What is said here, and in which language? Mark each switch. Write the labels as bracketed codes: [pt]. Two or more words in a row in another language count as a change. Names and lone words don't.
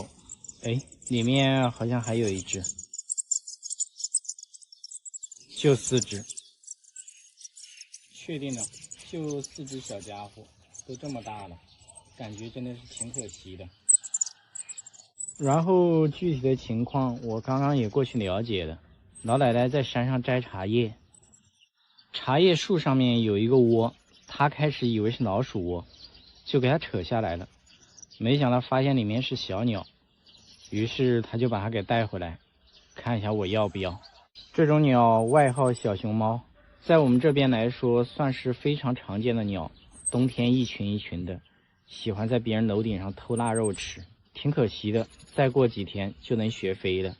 [zh] 哎，裡面好像還有一隻，就4隻，確定了，就4隻小家伙，都這麼大了，感覺真的是挺可惜的。然後具體的情況我剛剛也過去了解了，老奶奶在山上摘茶葉，茶葉樹上面有一個窩，她開始以為是老鼠窩，就給它扯下來了，沒想到發現裡面是小鳥，於是她就把它給帶回來，看一下我要不要。這種鳥外號小熊貓，在我們這邊來說算是非常常見的鳥，冬天一群一群的，喜歡在別人樓頂上偷臘肉吃，挺可惜的，再過幾天就能學飛了。